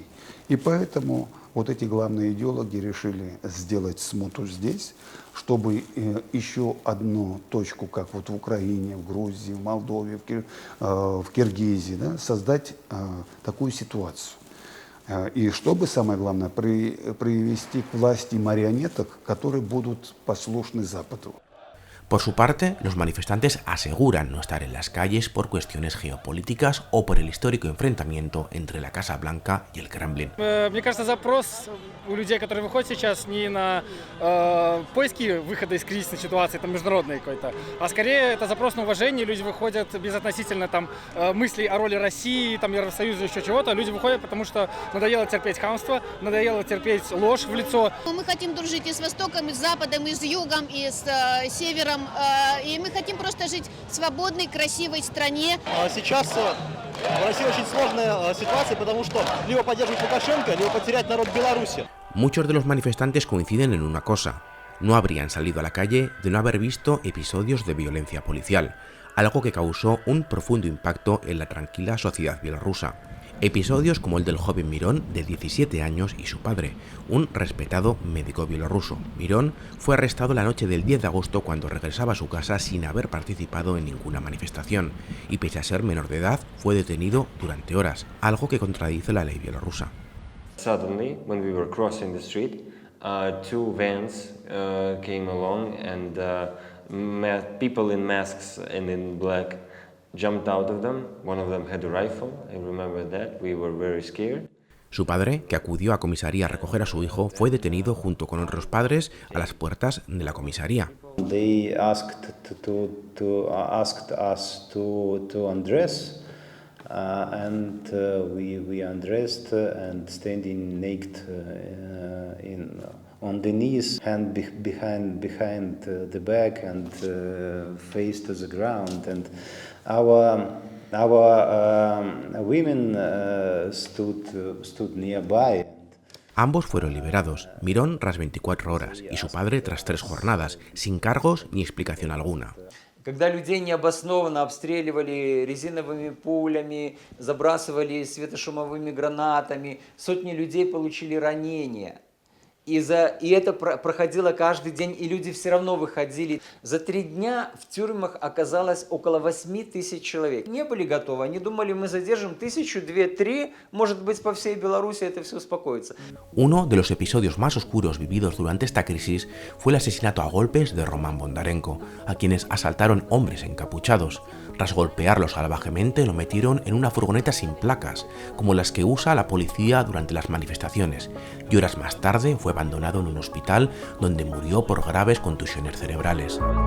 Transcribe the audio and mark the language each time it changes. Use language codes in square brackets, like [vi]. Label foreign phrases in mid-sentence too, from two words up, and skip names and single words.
[ru] И поэтому вот эти главные идеологи решили сделать смуту здесь, чтобы еще одну точку, как вот в Украине, в Грузии, в Молдове, в Киргизии, да, создать такую ситуацию. И чтобы, самое главное, привести к власти марионеток, которые будут послушны Западу. [es] Por su parte, los manifestantes aseguran no estar en las calles por cuestiones geopolíticas o por el histórico enfrentamiento entre la Casa Blanca y el Kremlin. [ru] Мне кажется, запрос у людей, которые выходят сейчас, не на поиски выхода из кризисной ситуации, там, международной какой-то, а скорее это запрос на уважение. Люди выходят безотносительно там мыслей о роли России, там, Евросоюза, еще чего-то. Люди выходят, потому что надоело терпеть хамство, надоело терпеть ложь в лицо. Мы хотим дружить и с Востоком, и с Западом, и с Югом, и с Севером. И мы хотим просто жить в свободной, красивой стране. Сейчас в России очень сложная ситуация, потому что либо поддерживать Лукашенко, либо потерять народ Беларуси. [es] Muchos de los manifestantes coinciden en una cosa: no habrían salido a la calle de no haber visto episodios de violencia policial, algo que causó un profundo impacto en la tranquila sociedad bielorrusa. Episodios como el del joven Mirón, de 17 años, y su padre, un respetado médico bielorruso. Mirón fue arrestado la noche del 10 de agosto cuando regresaba a su casa sin haber participado en ninguna manifestación, y pese a ser menor de edad, fue detenido durante horas, algo que contradice la ley bielorrusa. [en] Suddenly, when we were crossing the street, two vans came along and people in masks and in black jumped out of them. One of them had a rifle. I remember that. We were very scared. [es] Su padre, que acudió a comisaría a recoger a su hijo, fue detenido junto con otros padres a las puertas de la comisaría. [en] They asked us to undress, and we undressed and standing naked on the knees, hand behind the back and face to the ground, and our women stood nearby. [es] Ambos fueron liberados, Mirón tras 24 horas y su padre tras 3 jornadas, sin cargos ni explicación alguna. [ru] Когда людей необоснованно обстреливали резиновыми пулями, забрасывали светошумовыми гранатами, сотни людей получили ранения. И это проходило каждый день, и люди все равно выходили. За 3 дня в тюрьмах оказалось около 8 000 человек. Не были готовы, они думали, мы задержим 1000, 2, 3, может быть, по всей Беларуси это все успокоится. [es] Uno de los episodios más oscuros vividos durante esta crisis fue el asesinato a golpes de Roman Bondarenko, a quienes asaltaron hombres encapuchados. Tras golpearlo salvajemente, lo metieron en una furgoneta sin placas, como las que usa la policía durante las manifestaciones, y horas más tarde fue abandonado en un hospital donde murió por graves contusiones cerebrales.